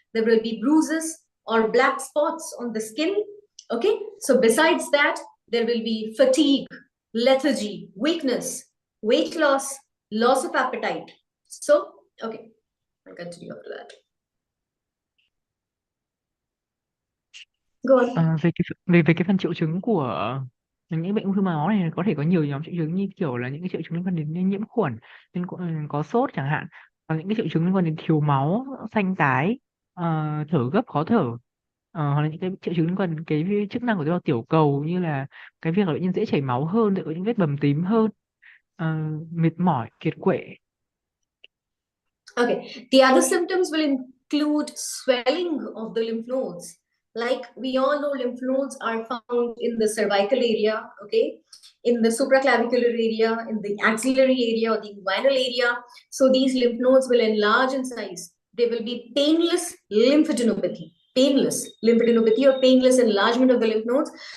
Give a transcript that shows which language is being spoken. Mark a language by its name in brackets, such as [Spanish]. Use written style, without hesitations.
[English] There will be bruises or black spots on the skin. Okay, so besides that, there will be fatigue, lethargy, weakness, weight loss, loss of appetite. So, okay, I'll continue after that. Go on. [Vietnamese] Về cái phần triệu chứng của những bệnh ung thư máu này, có thể có nhiều nhóm triệu chứng, như kiểu là những cái triệu chứng liên quan đến nhiễm khuẩn, có sốt chẳng hạn, và những cái triệu chứng liên quan đến thiếu máu, xanh tái, thở gấp, khó thở, hoặc là những cái triệu chứng liên quan đến cái chức năng của tế bào tiểu cầu, như là cái việc là bệnh nhân dễ chảy máu hơn, có những vết bầm tím hơn, mệt mỏi, kiệt quệ. [English] Okay. The other symptoms will include swelling of the lymph nodes. Like we all know, lymph nodes are found in the cervical area, okay, in the supraclavicular area, in the axillary area or the inguinal area. So these lymph nodes will enlarge in size. They will be painless lymphadenopathy, or painless enlargement of the lymph nodes.